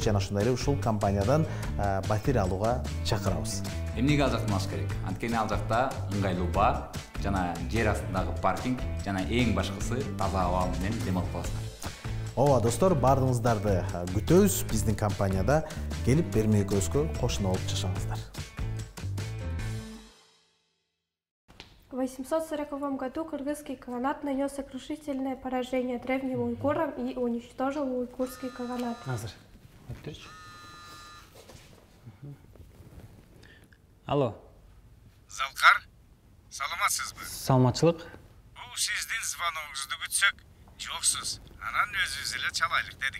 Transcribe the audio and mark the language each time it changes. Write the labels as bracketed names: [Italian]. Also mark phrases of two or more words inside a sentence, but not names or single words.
[Kyrgyz] Жана ушундай эле ушул компаниядан батир алууга чакырабыз. Эмнеге ал жакты алыш керек? Анткени ал жакта ыңгайлуу бар, жана жер астындагы паркинг, жана эң башкысы таза аба менен дем алып каласыңар. Ооба достор, баардыгыңыздарды күтөбүз. Биздин компанияда келип бермекөзгө кошуна болуп жашаңыздар. [Russian] В 840 году кыргызский каганат нанес сокрушительное поражение древним уйгурам и уничтожил уйгурский каганат. [Kyrgyz] Алло. Залкар, саламатсызбы? Саламатчылык. Бул сиздин звоногуңузду күтсөк, жоксуз. Анан өзүбүз эле чалайлык дедик.